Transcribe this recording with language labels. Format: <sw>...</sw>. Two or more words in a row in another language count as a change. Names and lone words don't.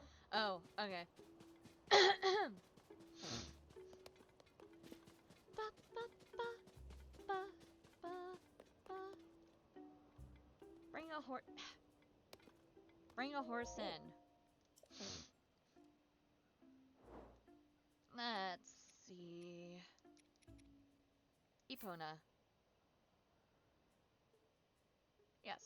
<en>Oh, okay. Ba, ba, ba, ba, ba, ba. Bring a horse. Bring a horse in. Let's see. Epona. Yes.</en>